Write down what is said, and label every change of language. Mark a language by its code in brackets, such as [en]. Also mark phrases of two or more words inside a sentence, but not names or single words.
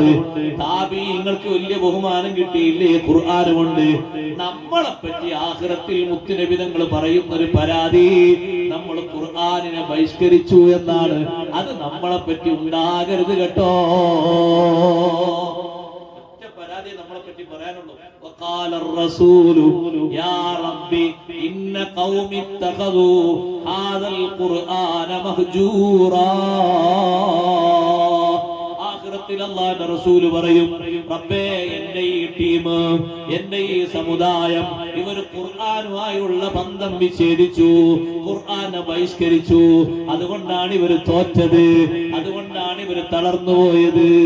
[ml] താബീങ്ങൾക്ക് വലിയ ബഹുമാനം കിട്ടിയില്ലേ ഖുർആൻ കൊണ്ട്? നമ്മളെ പറ്റി ആഖിറത്തിൽ മുത്തുനബി തങ്ങൾ പറയുന്ന ഒരു പരാതി, നമ്മൾ ഖുർആനിനെ ബഹിഷ്കരിച്ചു എന്നാണ്. അത് നമ്മളെ പറ്റി ഉണ്ടാകരുത് കേട്ടോ. പരാതി നമ്മളെ പറ്റി പറയാനുള്ളൂ. [ar] وقال الرسول يا ربي إن قوم اتخذوا هذا القرآن مهجورا. [ml] ആഖിറത്തിൽ അല്ലാഹുവിന്റെ റസൂൽ പറയും, റബ്ബേ എന്റെ ഈ ടീം, എന്റെ ഈ സമുദായം ഇവർ ഖുർആനുമായുള്ള ബന്ധം വിച്ഛേദിച്ചു, ഖുർആനെ ബഹിഷ്കരിച്ചു. അതുകൊണ്ടാണ് ഇവർ തോറ്റത്, അതുകൊണ്ടാണ് ഇവർ തളർന്നു പോയത്.